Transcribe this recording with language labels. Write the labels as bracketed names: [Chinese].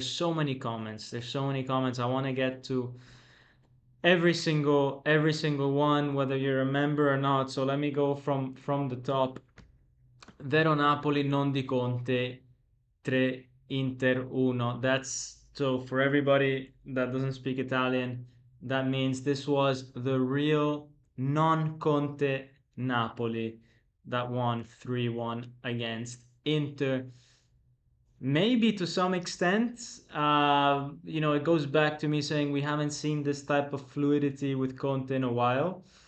[English] There's so many comments. There's so many comments. I want to get to every single one, whether you're a member or not. So let me go from the top. [Italian] Vero Napoli non di Conte, 3 Inter 1. [English] That's so for everybody that doesn't speak Italian, that means this was the real non-Conte Napoli that won 3-1 against Inter. Maybe to some extent, it goes back to me saying we haven't seen this type of fluidity with Conte in a while.